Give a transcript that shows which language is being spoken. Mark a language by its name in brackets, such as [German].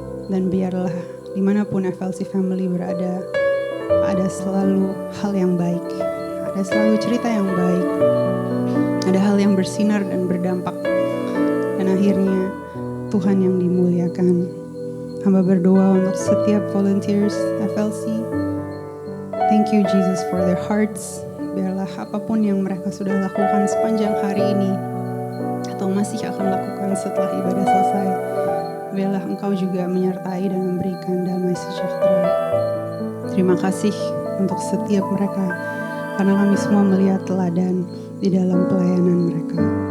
[Indonesian] Dan biarlah dimanapun FLC Family berada, ada selalu hal yang baik, ada selalu cerita yang baik, ada hal yang bersinar dan berdampak, dan akhirnya Tuhan yang dimuliakan. Hamba berdoa untuk setiap volunteers FLC. [English] Thank you Jesus for their hearts. [Indonesian] Biarlah apapun yang mereka sudah lakukan sepanjang hari ini atau masih akan lakukan setelah ibadah selesai, biarlah Engkau juga menyertai dan memberikan damai sejahtera. Terima kasih untuk setiap mereka, karena kami semua melihat teladan di dalam pelayanan mereka.